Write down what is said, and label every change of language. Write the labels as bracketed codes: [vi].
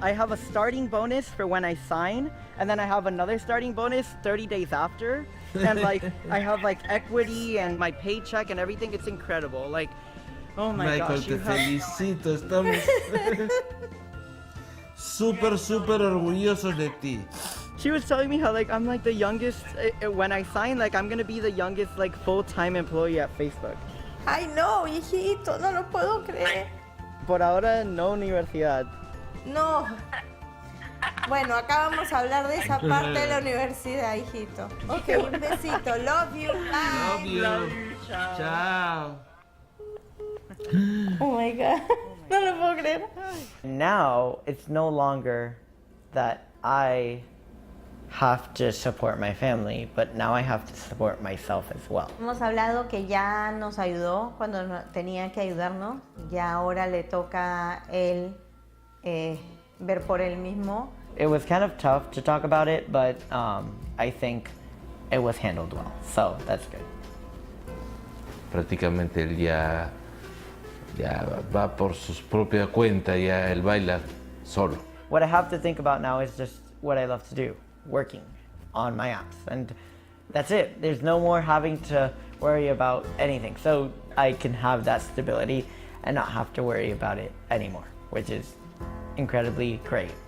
[en] I have a starting bonus for when I sign, and then I have another starting bonus 30 days after. And like, I have like equity and my paycheck and everything. It's incredible. Like, oh my [es] Michael, [en] gosh. [es] te felicito. Estamos súper orgullosos de ti. [en] She was telling me how like I'm like the youngest, when I sign, like I'm gonna be the youngest like full-time employee at Facebook. [es] Ay, no, hijito, no lo puedo creer. Por ahora, no universidad. No. Bueno, acá vamos a hablar de esa parte de la universidad, hijito. Ok, un besito. [en] Love you. Bye. Love you. Chao. Oh my God. [es] No lo puedo creer. [en] Now, it's no longer that I have to support my family, but now I have to support myself as well. [es] Hemos hablado que ya nos ayudó cuando tenía que ayudarnos. Ya ahora le toca a él ver por él mismo. [en] It was kind of tough to talk about it, but I think it was handled well, so that's good. [es] Prácticamente él ya va por su propia cuenta, ya él baila solo. [en] What I have to think about now is just what I love to do, working on my apps, and that's it. There's no more having to worry about anything, so I can have that stability and not have to worry about it anymore, which is incredibly great.